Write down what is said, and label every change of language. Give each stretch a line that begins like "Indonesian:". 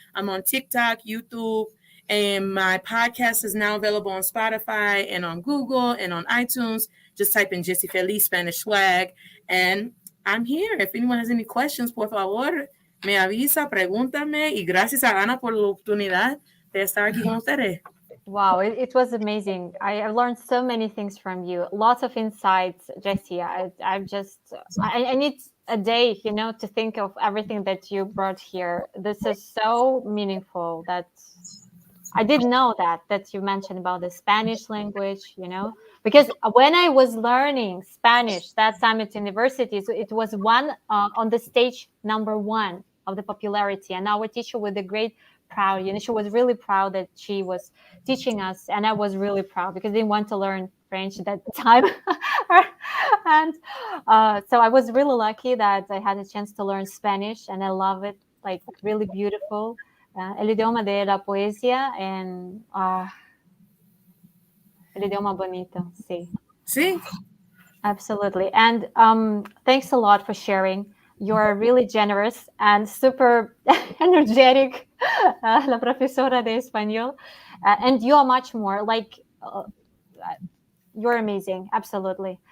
English: I'm on TikTok, YouTube, and my podcast is now available on Spotify and on Google and on iTunes. Just type in Jessie Feliz Spanish Swag, and I'm here. If anyone has any questions,
Spanish: por favor, me avisa, pregúntame. Y gracias a Ana por la oportunidad de estar aquí con ustedes.
English: Wow, it was amazing. I've learned so many things from you. Lots of insights, Jessie. I need a day, to think of everything that you brought here. This is so meaningful that I didn't know that you mentioned about the Spanish language, because when I was learning Spanish that time at university, so it was one on the stage #1 of the popularity. And our teacher with a great proud, she was really proud that she was teaching us. And I was really proud because I didn't want to learn French at that time. And so I was really lucky that I had a chance to learn Spanish, and I love it, like really beautiful.
Spanish: El idioma de la poesía en el idioma bonito, sí. Sí.
English: Absolutely. And thanks a lot for sharing. You're really generous and super energetic,
Spanish: la profesora de español.
English: And you are much more like, you're amazing. Absolutely.